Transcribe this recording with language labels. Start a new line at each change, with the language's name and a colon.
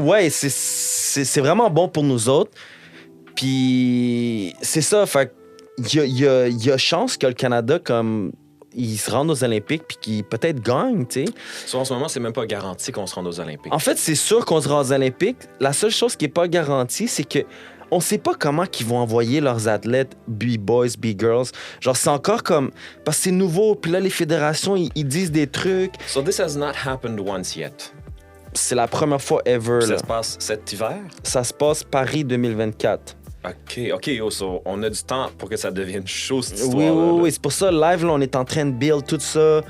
French: ouais, c'est vraiment bon pour nous autres. Puis c'est ça, fait qu'il y a chance que le Canada, comme, il se rende aux Olympiques puis qu'il peut-être gagne, tu sais. So, en ce moment, c'est même pas garanti qu'on se rende aux Olympiques. En fait, c'est sûr qu'on se rend aux Olympiques. La seule chose qui est pas garantie, c'est que on sait pas comment qu'ils vont envoyer leurs athlètes, B-boys, B-girls. Genre, c'est encore comme... Parce que c'est nouveau, puis là, les fédérations, ils disent des trucs.
English: So this has not happened once yet.
French: C'est la première fois ever, Ça là. se passe cet hiver? Ça se passe Paris 2024. OK, so on a du temps pour que ça devienne chaud, cette Oui, histoire-là. oui, c'est pour ça, live, là, on est en train de build tout ça.